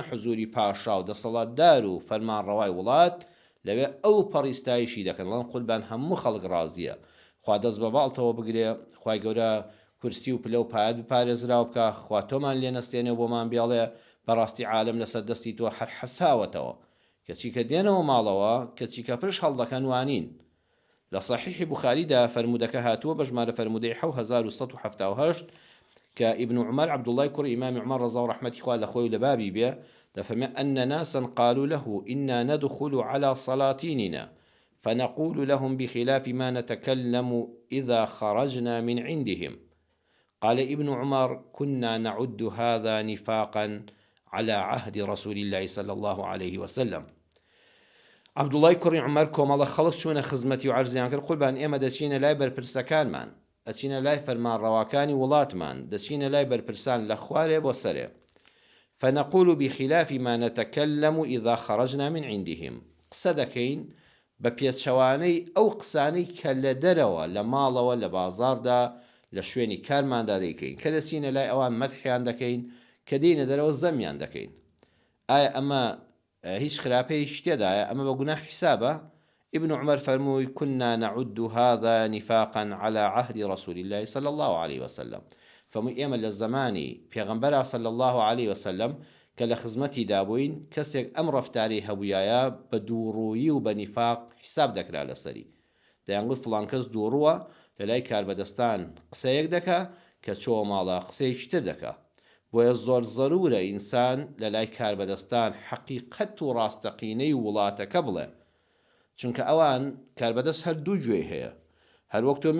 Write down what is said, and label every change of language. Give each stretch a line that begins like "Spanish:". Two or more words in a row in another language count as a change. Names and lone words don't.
Central Kurdish: حزوری پاشا و دەسەڵاتدار و فەرمانڕەوای وڵات لەوێ ئەو پەڕیستایشی دەکەن لەڵام قوربان هەموو خەڵک ڕازیە خوا دەست بە باڵتەوە بگرێ خوای گەورە کورسی و پلە و پایەت بپارێزراو بکە خوا تۆمان لێ نەستێنێ و بۆمان بێڵێ بەڕاستی عالم لەسەر دەستی تۆ هەر حەساوەتەوە کەچی کە دێنەوە ماڵەوە کەچی کە پشت هەڵدەکەن وانین لە صحیحی بوخاریدا فەرمودەکە هاتووە بە ژمارە فەرمودەی 7178 کە ئیبن عومەر عەبدوڵڵای کوڕی ئیمامی عومەر ڕەزا و ڕەحمەتی خوا لە خۆی لە بابی بێ دەفەرمێ أن
Arabic: ناسا قالوا له إنا ندخل على سلاطيننا فنقول لهم بخلاف ما نتكلم إذا خرجنا من عندهم قال ابن عمر كنا نعد هذا نفاقا على عهد رسول الله صلى الله عليه وسلم
Central Kurdish: عەبدوڵڵای کوڕی عومەر کۆمەڵە خەڵک چوونە خزمەتی و عەرزیان کرد قوربان ئێمە دەچینە لای بەرپرسەکانمان ئەچینە لای فەرمانڕەواکانی وڵاتمان دەچینە لای بەرپرسان لە خوارێ بۆ سەرێ
Arabic: فنقول بخلاف ما نتكلم إذا خرجنا من عندهم
Central Kurdish: قسە دەکەین بە پێچەوانەی ئەو قسانەی کە لە دەرەوە لە ماڵەوە لە بازاردا لە شوێنی کارماندا دەیکەین کە دەچینە لای ئەوان مەدحیان دەکەین کە دێنە دەرەوە زەمیان دەکەین ئایا ئەمە هیچ خراپەیەکی تێدایە ئەمە بە گوناه حیسابە ابن عمر فەرمووی
Arabic: كنا نعد هذا نفاقا على عهد رسول الله صلى الله عليه وسلم
Central Kurdish: فەرمووی ئێمە لە زەمانی پێغەمبەر
Arabic: صلى الله عليه وسلم
Central Kurdish: کە لە خزمەتی دابووین کەسێک ئەم ڕەفتاری هەبوویایە بە دووڕوویی و بە نیفاق حساب دەکرا لەسەری دەیانگوت فڵان کەس دووڕووە لە لای کاربەدەستان قسەیەک دەکا کە چۆ ماڵە قسەیەکی تر دەکا بۆیە زۆر زەرورە ئینسان لە لای کاربەدەستان حەقیقەت و ڕاستەقینەی وڵاتەکە بڵێ چونکە ئەوان کاربەدەست هەر دوو گوێی هەیە هەر وەک تۆ